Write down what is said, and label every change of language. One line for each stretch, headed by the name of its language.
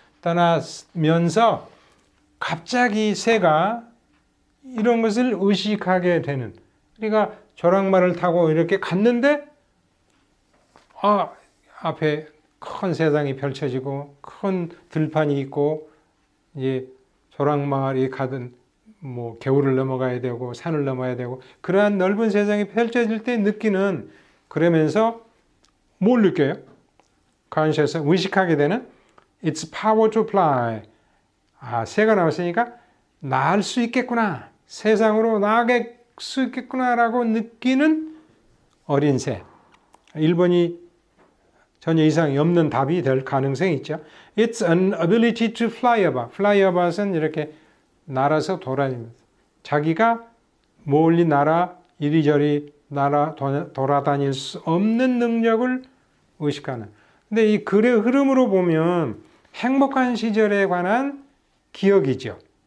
Korean: 떠나면서 갑자기 새가 이런 것을 의식하게 되는 그러니까 조랑말을 타고 이렇게 갔는데 앞에 큰 세상이 펼쳐지고 큰 들판이 있고 이제 조랑말이 가든 뭐 개울을 넘어가야 되고 산을 넘어야 되고 그러한 넓은 세상이 펼쳐질 때 느끼는 그러면서 뭘 느껴요?
English: conscious
Korean: 의식하게 되는
English: It's power to fly.
Korean: 새가 나왔으니까 날 수 있겠구나. 세상으로 나갈 수 있겠구나라고 느끼는 어린 새. 1번이 전혀 이상이 없는 답이 될 가능성이 있죠.
English: It's an ability to fly about.
Korean: fly about은 이렇게 날아서 돌아다니면서 자기가 멀리 날아 이리저리 날아 돌아다닐 수 없는 능력을 의식하는. 근데 이 글의 흐름으로 보면 행복한 시절에 관한 기억이죠.